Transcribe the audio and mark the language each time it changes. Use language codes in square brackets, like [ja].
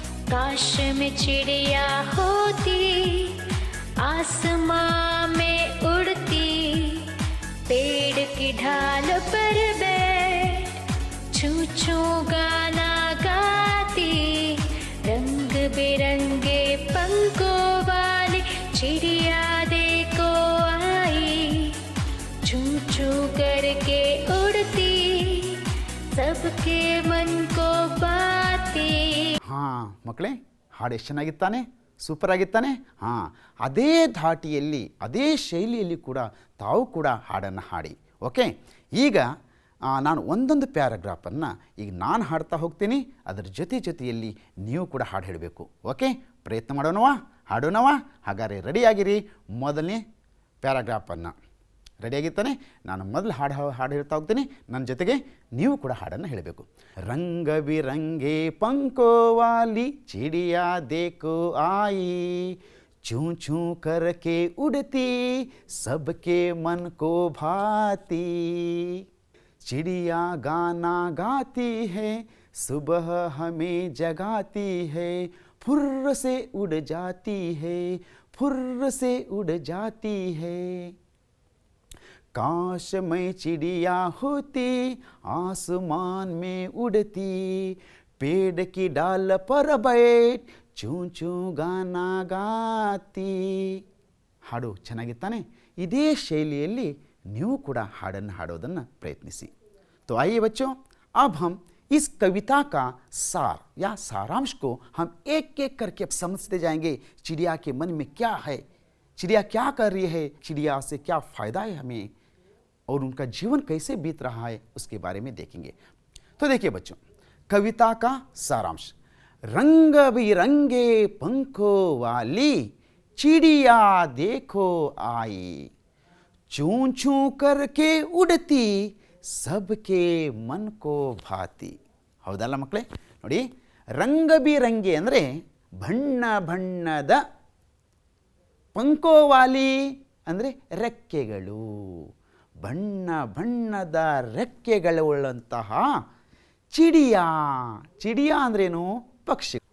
[hi] काश में चिड़िया होती, आसमां में उड़ती, पेड़ की ढाल पर बैठ छू छू गाना गाती। रंग बिरंगे पंखों वाली चिड़िया देखो आई, छू छू करके उड़ती, सबके मन को भाती। [kn] ಹಾಂ ಮಕ್ಕಳೇ, ಹಾಡು ಎಷ್ಟು ಚೆನ್ನಾಗಿತ್ತಾನೆ, ಸೂಪರ್ ಆಗಿತ್ತಾನೆ. ಹಾಂ, ಅದೇ ಧಾಟಿಯಲ್ಲಿ ಅದೇ ಶೈಲಿಯಲ್ಲಿ ಕೂಡ ತಾವು ಕೂಡ ಹಾಡನ್ನು ಹಾಡಿ. ಓಕೆ? ಈಗ ನಾನು ಒಂದೊಂದು ಪ್ಯಾರಾಗ್ರಾಫನ್ನು ಈಗ ನಾನು ಹಾಡ್ತಾ ಹೋಗ್ತೀನಿ, ಅದರ ಜೊತೆಯಲ್ಲಿ ನೀವು ಕೂಡ ಹಾಡು ಹೇಳಬೇಕು. ಓಕೆ? ಪ್ರಯತ್ನ ಮಾಡೋಣವಾ? ಹಾಡೋಣವಾ? ಹಾಗಾದರೆ ರೆಡಿಯಾಗಿರಿ. ಮೊದಲನೇ ಪ್ಯಾರಾಗ್ರಾಫನ್ನು ರೆಡಿಯಾಗಿರ್ತಾನೆ. ನಾನು ಮೊದಲು ಹಾಡು ಹೇಳ್ತಾ ಹೋಗ್ತೀನಿ, ನನ್ನ ಜೊತೆಗೆ ನೀವು ಕೂಡ ಹಾಡನ್ನು ಹೇಳಬೇಕು. [hi] ರಂಗ ಬಿರಂಗೆ पंखों वाली चिड़िया देखो आई, चूं चूं करके उड़ती, सबके मन को भाती। चिड़िया गाना गाती है, सुबह हमें जगाती है, फुर्र से उड़ जाती है, फुर्र से उड़ जाती है। काश मैं चिड़िया होती, आसमान में उड़ती, पेड़ की डाल पर बैठ चू चू गाना गाती. [kn] ಹಾಡು ಚೆನ್ನಾಗಿತ್ತಾನೆ. ಇದೇ ಶೈಲಿಯಲ್ಲಿ ನೀವು ಕೂಡ ಹಾಡನ್ನು ಹಾಡೋದನ್ನು ಪ್ರಯತ್ನಿಸಿ. [hi] तो आइए बच्चों, अब हम इस कविता का सार या सारांश को हम एक एक करके समझते जाएंगे. चिड़िया के मन में क्या है, चिड़िया क्या कर रही है, चिड़िया से क्या फ़ायदा है हमें, और उनका जीवन कैसे बीत रहा है, उसके बारे में देखेंगे. तो देखिए बच्चों, कविता का सारांश. रंग बिरंगे पंखों वाली चिड़िया देखो आई, चूं चूं करके उड़ती, सबके मन को भाती. [kn] ಹೌದಲ್ಲ ಮಕ್ಕಳೇ? ನೋಡಿ, ರಂಗ ಬಿರಂಗಿ ಅಂದರೆ ಬಣ್ಣ ಬಣ್ಣದ, ಪಂಕೋವಾಲಿ ಅಂದರೆ ರೆಕ್ಕೆಗಳು, ಬಣ್ಣ ಬಣ್ಣದ ರೆಕ್ಕೆಗಳುಳ್ಳಂತಹ ಚಿಡಿಯಾ. ಚಿಡಿಯಾ ಅಂದ್ರೇನು? ಪಕ್ಷಿ.